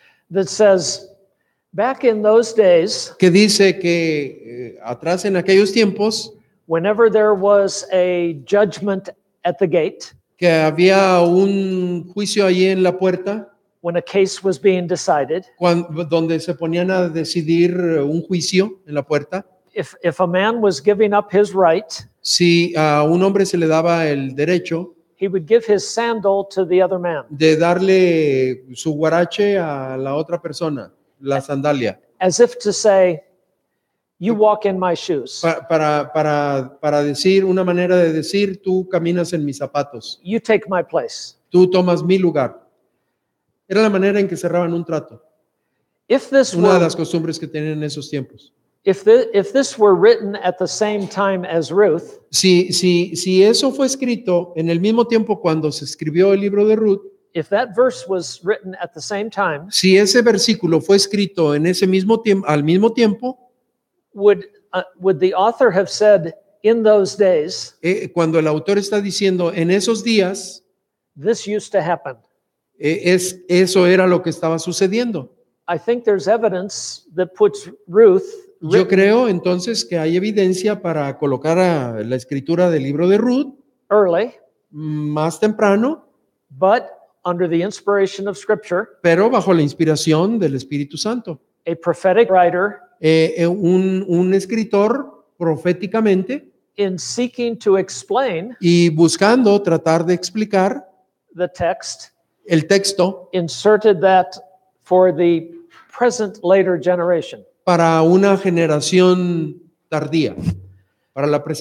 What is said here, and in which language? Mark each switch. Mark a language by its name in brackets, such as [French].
[English] that says, back in those days, [Spanish] que dice que atrás en aquellos tiempos [English] whenever there was a judgment at the gate, [Spanish] que había un juicio allí en la puerta, [English] when a case was being decided, [Spanish] donde se ponían a decidir un juicio en la puerta. [English] if a man was giving up his right, [Spanish] Si a un hombre se le daba el derecho [English] he would give his sandal to the other man, [Spanish] de darle su guarache a la otra persona, la sandalia, [English] as if to say, you walk in my shoes, [Spanish] para decir, una manera de decir, tú caminas en mis zapatos, [English] you take my place. [Spanish] tú tomas mi lugar. Era la manera en que cerraban un trato, [English] If this [Spanish] una de [English] were, [Spanish] las costumbres que tenían en esos tiempos. [English] if this were written at the same time as Ruth, [Spanish] Si eso fue escrito en el mismo tiempo cuando se escribió el libro de Ruth, [English] if that verse was written at the same time, [Spanish] si ese versículo fue escrito en ese mismo tiempo, al mismo tiempo, [English] would the author have said, in those days, [Spanish] cuando el autor está diciendo en esos días, [English] this used to happen? [Spanish] eso era lo que estaba sucediendo. [English] I think there's evidence that puts Ruth [Spanish] Yo creo entonces que hay evidencia para colocar a la escritura del libro de Ruth [English] early, [Spanish] más temprano, [English] but under the inspiration of Scripture, [Spanish] pero bajo la inspiración del Espíritu Santo. [English] a prophetic writer, [Spanish] Un escritor proféticamente [English] in seeking to explain [Spanish] y buscando tratar de explicar [English] the text, [Spanish] el texto [English] inserted that for the present later generation. [Spanish] para una generación tardía, para la presente